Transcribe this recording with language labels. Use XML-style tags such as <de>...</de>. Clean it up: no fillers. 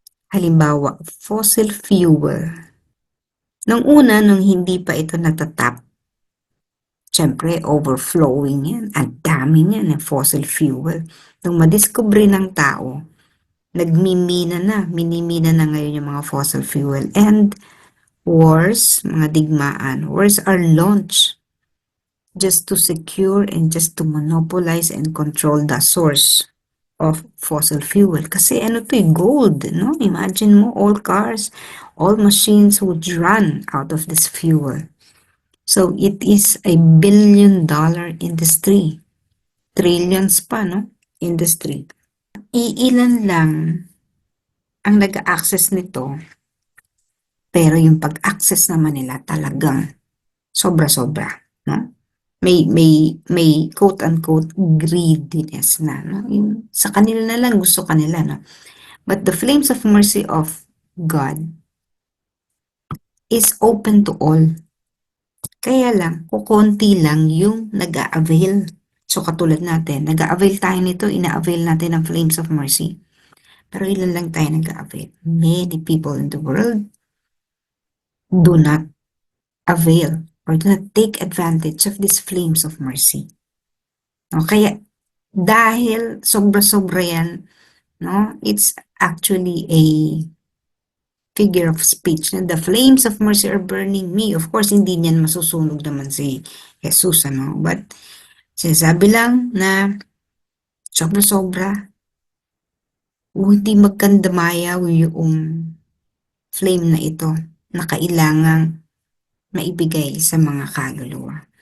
<tl>Halimbawa, fossil fuel. Nung una, nung hindi pa ito natatap, syempre, overflowing yan. Ang dami niyan ng fossil fuel. Nung madiscovery ng tao, minimina na ngayon yung mga fossil fuel.</tl> <en>And wars,</en> <tl>mga digmaan,</tl> <en>wars are launched just to secure and just to monopolize and control the source of fossil fuel.</en> <tl>Kasi ano to</tl> <en>gold, no? Imagine mo, all cars, all machines would run out of this fuel. So, it is a billion-dollar industry. Trillions pa, no? Industry.</en> <tl>Iilan lang ang nag-access nito Pero yung pag-access naman nila talagang sobra-sobra, no? May quote-unquote greediness na, no? Yung sa kanila na lang, gusto kanila, no?</tl> <en>But the flames of mercy of God is open to all.</en> <tl>Kaya lang, kukonti lang yung nag-a-avail. So katulad natin, nag-a-avail tayo nito, ina-avail natin ang flames of mercy. Pero ilan lang tayo nag-a-avail.</tl> <en>Many people in the world do not avail or do not take advantage of these flames of mercy. No?</en> <tl>Kaya dahil sobra-sobra yan,</tl> <en>no, it's actually a figure of speech na the flames of mercy are burning me.</en> <tl>Of course, hindi niyan masusunog naman si Jesus, ano?</tl> <en>But</en> <tl>sinasabi lang na sobra-sobra, hindi magkandamayaw yung flame na ito na kailangang maibigay sa mga kaluluwa.</tl>